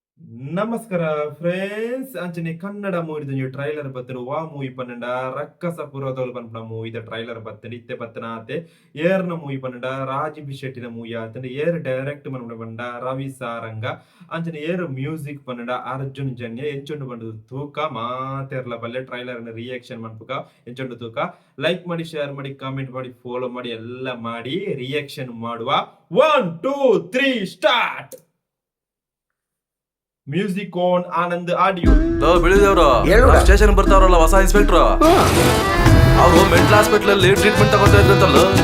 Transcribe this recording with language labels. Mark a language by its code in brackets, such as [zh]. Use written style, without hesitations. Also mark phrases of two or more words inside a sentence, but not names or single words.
[tcy] ನಮಸ್ಕಾರ ಫ್ರೆಂಡ್ಸ್ ಅಂಚನೆ ಕನ್ನಡ ಮೂವಿದ ಟ್ರೈಲರ್ ಬತ್ತನು ವಾ ಮೂವಿ ಪನ್ನಂಡ ರಕ್ಕಸ ಪುರದೋಲ್ ಪನ್ಪನ ಮೂವಿದ ಟ್ರೈಲರ್ ಬತ್ತನ ಇತ್ತೆ ಬತ್ತನ ಆತೆ ಏರ್ನ ಮೂವಿ ಪನ್ನಂಡ ರಾಜೀವ್ ಶೆಟ್ಟಿನ ಮೂವಿ ಆತಂಡ ಏರ್ ಡೈರೆಕ್ಟ್ ಮನ್ಪಡ ಬಂಡ ರವಿ ಸಾರಂಗ ಅಂಚನೆ ಏರ್ ಮ್ಯೂಸಿಕ್ ಪನ್ನಂಡ ಅರ್ಜುನ್ ಜನ್ಯ ಎಂಚೊಂಡು ಬಂದು ತೂಕ ಮಾತೆರ್ಲ ಬಲ್ಲೆ [en] trailer reaction [tcy] ಮನ್ಪುಕ ಎಂಚೊಂಡು ತೂಕ [kn] ಲೈಕ್ ಮಾಡಿ ಶೇರ್ ಮಾಡಿ ಕಾಮೆಂಟ್ ಮಾಡಿ ಫಾಲೋ ಮಾಡಿ ಎಲ್ಲ ಮಾಡಿ ರಿಯಾಕ್ಷನ್ ಮಾಡುವ [tcy] 1 2 3 ಸ್ಟಾರ್ಟ್. [en] music on Anand Audio. [kn] ಬಿಳಿದೇವ್ರು ಸ್ಟೇಷನ್ ಬರ್ತಾವ್ರಲ್ಲ ಹೊಸ ಇನ್ಸ್ಪೆಕ್ಟರ್, ಅವರು [en] mental hospital [kn] ಅಲ್ಲಿ ಟ್ರೀಟ್ಮೆಂಟ್ ತಗೋತಾ ಇದ್ರಂತಲ್ಲ.